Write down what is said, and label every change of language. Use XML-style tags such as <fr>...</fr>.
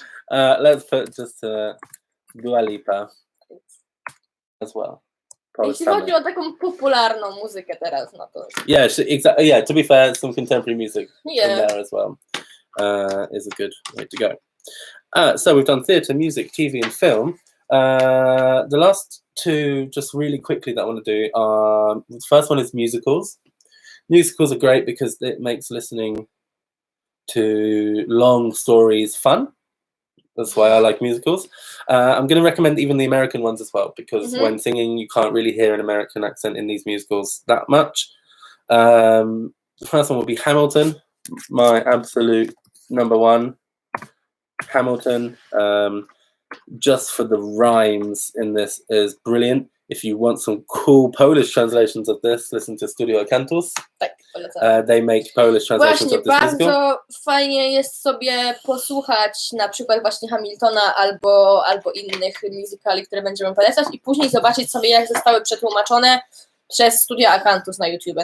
<en>Let's put just Dua Lipa as well.</en> <pl>Jeśli chodzi o taką popularną muzykę teraz, no to...</pl> <en>Yeah, exactly. Yeah, to be fair, some contemporary music in there as well is a good way to go. So we've done theatre, music, TV, and film. The last two, just really quickly, that I want to do are, the first one is musicals. Musicals are great because it makes listening to long stories fun. That's why I like musicals. I'm going to recommend even the American ones as well, because when singing, you can't really hear an American accent in these musicals that much. The first one will be Hamilton, my absolute number one. Hamilton, just for the rhymes in this is brilliant. If you want some cool Polish translations of this, listen to Studio Cantus. They make Polish translations of this musical.</en> <pl>Bardzo fajnie jest sobie posłuchać na przykład właśnie Hamiltona albo innych musicali, które będziemy polecać, i później zobaczyć sobie, jak zostały przetłumaczone przez Studio Cantus na YouTube.</pl>